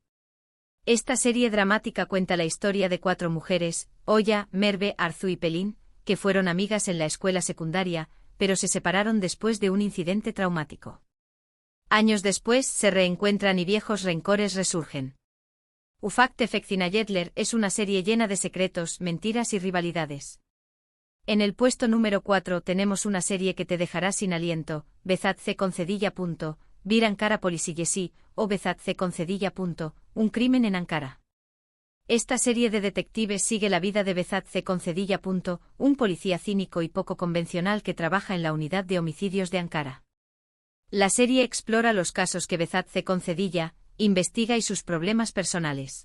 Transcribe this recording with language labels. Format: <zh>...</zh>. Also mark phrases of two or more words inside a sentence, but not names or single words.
<es>Esta serie dramática cuenta la historia de 4 mujeres, Oya, Merve, Arzu y Pelin, que fueron amigas en la escuela secundaria, pero se separaron después de un incidente traumático. Años después se reencuentran y viejos rencores resurgen. Ufak Tefek Cinayetler es una serie llena de secretos, mentiras y rivalidades. En el puesto número 4 tenemos una serie que te dejará sin aliento, Behzat C. Concedilla. Bir Ankara Polisiyesi, o Behzat C. Concedilla. Un crimen en Ankara. Esta serie de detectives sigue la vida de Behzat C. Concedilla. Un policía cínico y poco convencional que trabaja en la unidad de homicidios de Ankara. La serie explora los casos que Behzat C. Concedilla investiga y sus problemas personales.</es>